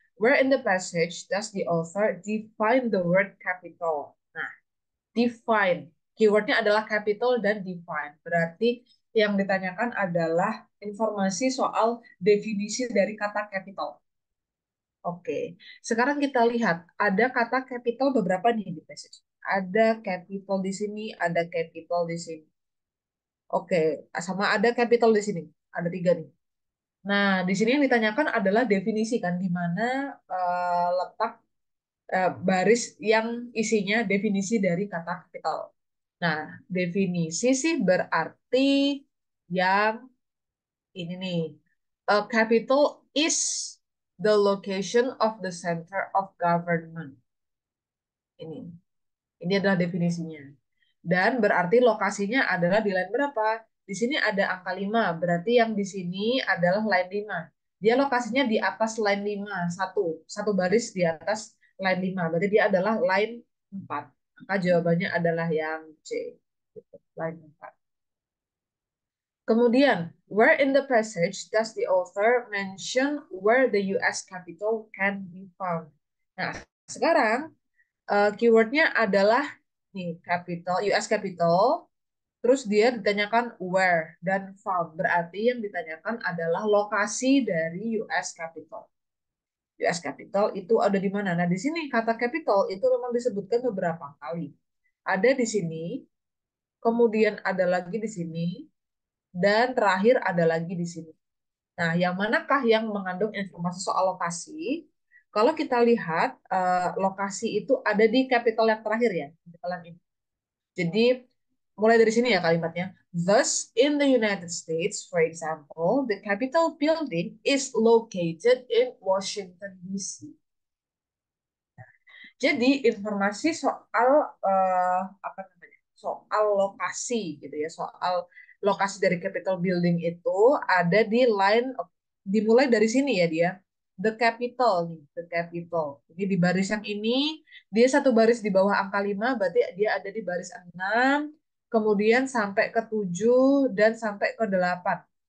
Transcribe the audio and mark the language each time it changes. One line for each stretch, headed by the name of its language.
English: Where in the passage does the author define the word capital?
Indonesian: Nah, define. Keywordnya adalah capital dan define. Berarti yang ditanyakan adalah informasi soal definisi dari kata capital. Oke, sekarang kita lihat ada kata capital beberapa nih di passage. Ada capital di sini, ada capital di sini. Oke, sama ada capital di sini. Ada tiga nih. Nah, di sini yang ditanyakan adalah definisi kan, di mana letak baris yang isinya definisi dari kata capital. Nah, definisi sih berarti yang ini nih.
English: A capital is the location of the center of government.
Indonesian: Ini. Ini adalah definisinya. Dan berarti lokasinya adalah di line berapa? Di sini ada angka 5, berarti yang di sini adalah line 5. Dia lokasinya di atas line 5, satu baris di atas line 5. Berarti dia adalah line 4. Maka jawabannya adalah yang C. Gitu, line 4. Kemudian,
English: where in the passage does the author mention where the US capital can be found?
Indonesian: Nah, sekarang keywordnya adalah nih capital, US capital, terus dia ditanyakan where dan found. Berarti yang ditanyakan adalah lokasi dari US capital. US capital itu ada di mana? Nah, di sini kata capital itu memang disebutkan beberapa kali. Ada di sini, kemudian ada lagi di sini, dan terakhir ada lagi di sini. Nah, yang manakah yang mengandung informasi soal lokasi? Kalau kita lihat, lokasi itu ada di capital yang terakhir ya, capital yang ini. Jadi, mulai dari sini ya kalimatnya.
English: Thus, in the United States, for example, the Capitol building is located in Washington, D.C.
Indonesian: Jadi informasi soal apa namanya? Soal lokasi gitu ya, soal lokasi dari Capitol Building itu ada di line dimulai dari sini ya dia. The Capitol nih, The Capitol. Jadi di baris yang ini dia satu baris di bawah angka 5, berarti dia ada di baris 6, kemudian sampai ke 7 dan sampai ke 8.